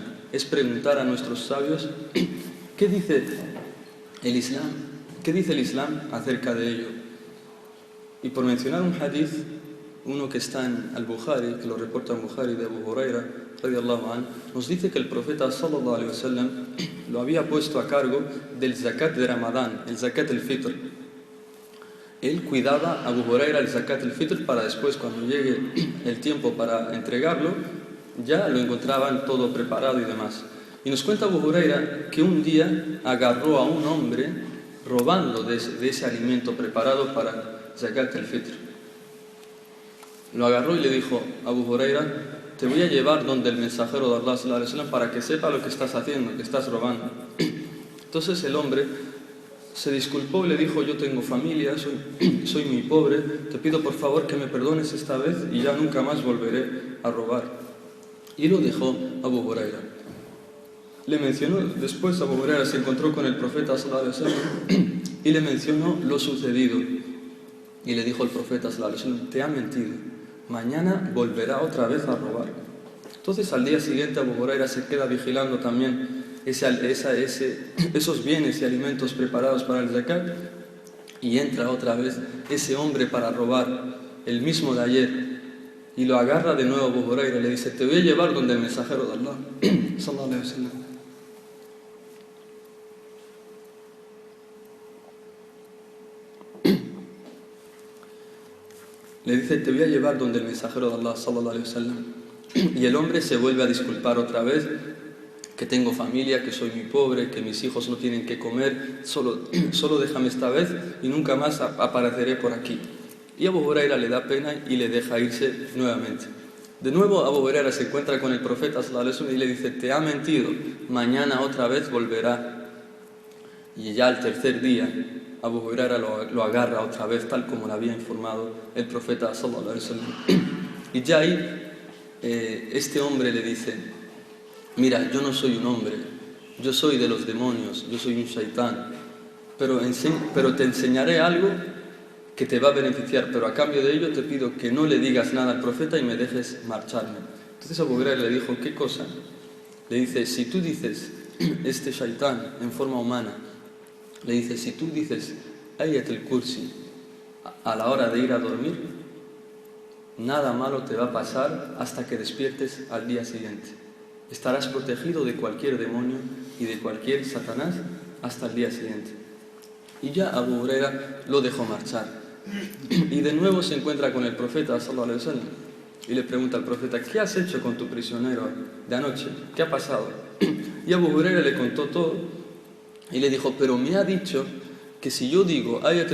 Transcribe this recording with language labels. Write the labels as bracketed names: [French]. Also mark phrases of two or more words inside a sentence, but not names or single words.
[Spanish] Es preguntar a nuestros sabios ¿qué dice el Islam? ¿Qué dice el Islam acerca de ello? Y por mencionar un hadith, uno que está en Al-Bukhari, que lo reporta en Bukhari de Abu Huraira, [Arabic] رضي الله عنه, [Spanish] nos dice que el profeta [Arabic] صلى الله عليه وسلم [Spanish] lo había puesto a cargo del zakat de Ramadán, el [Arabic] زكاة الفطر. [Spanish] Él cuidaba a Abu Huraira el [Arabic] زكاة الفطر [Spanish] para después, cuando llegue el tiempo para entregarlo, ya lo encontraban todo preparado y demás. Y nos cuenta Abu Huraira que un día agarró a un hombre robando de ese alimento preparado para [Arabic] زكاة الفطر. [Spanish] Lo agarró y le dijo a Abu Huraira: te voy a llevar donde el mensajero de Allah [Arabic] صلى الله عليه وسلم [Spanish] para que sepa lo que estás haciendo, que estás robando. Entonces el hombre se disculpó y le dijo: yo tengo familia, soy muy pobre, te pido por favor que me perdones esta vez y ya nunca más volveré a robar. Y lo dejó Abu Huraira. Le mencionó, después Abu Huraira se encontró con el profeta [Arabic] صلى الله عليه وسلم [Spanish] y le mencionó lo sucedido. Y le dijo el profeta [Arabic] صلى الله عليه وسلم: [Spanish] te ha mentido, mañana volverá otra vez a robar. Entonces al día siguiente Abu Huraira se queda vigilando también esos bienes y alimentos preparados para el zakat, y entra otra vez ese hombre para robar, el mismo de ayer, y lo agarra de nuevo Abu Huraira y le dice: te voy a llevar donde el mensajero de Allah [Arabic] صلى الله عليه وسلم. [Spanish] Le dice: te voy a llevar donde el mensajero de Allah [Arabic] صلى الله عليه وسلم. [Spanish] Y el hombre se vuelve a disculpar otra vez que tengo familia, que soy muy pobre, que mis hijos no tienen que comer, solo déjame esta vez y nunca más apareceré por aquí. Y Abu Huraira le da pena y le deja irse nuevamente. De nuevo Abu Huraira se encuentra con el profeta [Arabic] صلى الله عليه وسلم [Spanish] y le dice: te ha mentido, mañana otra vez volverá. Y ya al tercer día Abu Huraira lo agarra otra vez, tal como le había informado el profeta [Arabic] صلى الله عليه وسلم. [Spanish] Y ya ahí este hombre le dice: mira, yo no soy un hombre, yo soy de los demonios, yo soy un shaitán, pero te enseñaré algo que te va a beneficiar, pero a cambio de ello te pido que no le digas nada al profeta y me dejes marcharme. Entonces Abu Huraira le dijo: ¿qué cosa? Le dice: si tú dices, este shaitán en forma humana, le dice: si tú dices Ayat al-Kursi a la hora de ir a dormir, nada malo te va a pasar hasta que despiertes al día siguiente. Estarás protegido de cualquier demonio y de cualquier Satanás hasta el día siguiente. Y ya Abu Huraira lo dejó marchar. Y de nuevo se encuentra con el profeta [Arabic] صلى الله عليه وسلم [Spanish] y le pregunta al profeta: ¿qué has hecho con tu prisionero de anoche? ¿Qué ha pasado? Y Abu Huraira le contó todo y le dijo: pero me ha dicho que si yo digo Ayat